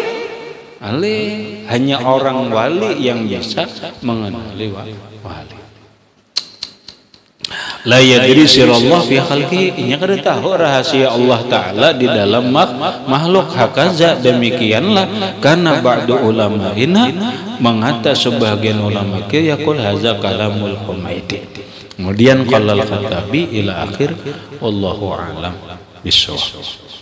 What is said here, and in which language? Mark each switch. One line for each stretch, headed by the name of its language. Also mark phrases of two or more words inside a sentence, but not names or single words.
Banjar: hanya orang wali yang bisa mengenali wali
Arabic: لا يدري سر الله في خلقه
Banjar: inya kada tahu rahasia Allah Ta'ala di dalam makhluk hakaza demikianlah karena
Arabic: بعض علمائنا
Banjar: mengata sebagian ulama kia
Arabic: يقول هذا كلام الحميدي
Banjar: kemudian
Arabic: قال الخطابي إلى آخر والله أعلم بالصواب.